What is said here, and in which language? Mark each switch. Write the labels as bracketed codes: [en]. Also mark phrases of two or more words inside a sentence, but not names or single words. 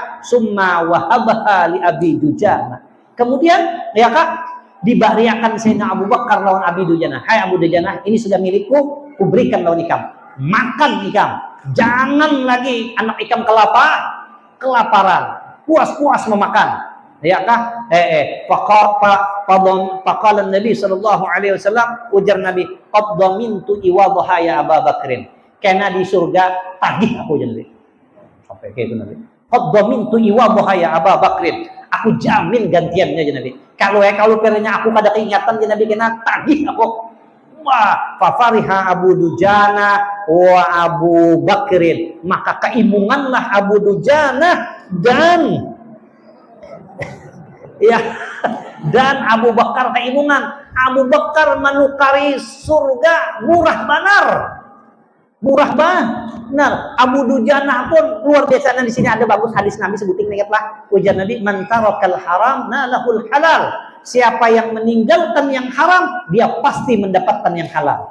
[ar] ثم وهبها لأبي دجانة. [bjn] Kemudian, ya kak, dibariakan Sayyidina Abu Bakar lawan Abi Dujana. Hai Abu Dujana, ini sudah milikku, kuberikan lawan ikam. Makan ikam. Jangan lagi anak ikam kelaparan. Puas-puas memakan, ya kah? [ar] فقال النبي صلى الله عليه وسلم, [bjn] ujar Nabi, [ar] قد ضمنت عوضها يا أبا بكر. [bjn] Karena di surga tagih aku jadi. Sampai kayak itu Nabi. [ar] قد ضمنت عوضها يا أبا بكر. [bjn] Aku jamin gantiannya aja Nabi. Kalau pernya aku kada keingatan aja Nabi kena tagih aku. [ar] Wah, ففرح أبو دجانة وأبو بكر. [bjn] Maka keimunganlah Abu Dujana dan Abu Bakar keimungan. Abu Bakar menukari surga murah benar. Abu Dujana pun luar biasa. Di sini ada bagus hadis Nabi sebutin, ingatlah ujar Nabi, [ar] من ترك الحرام ناله الحلال. [id] Siapa yang meninggalkan yang haram, dia pasti mendapatkan yang halal.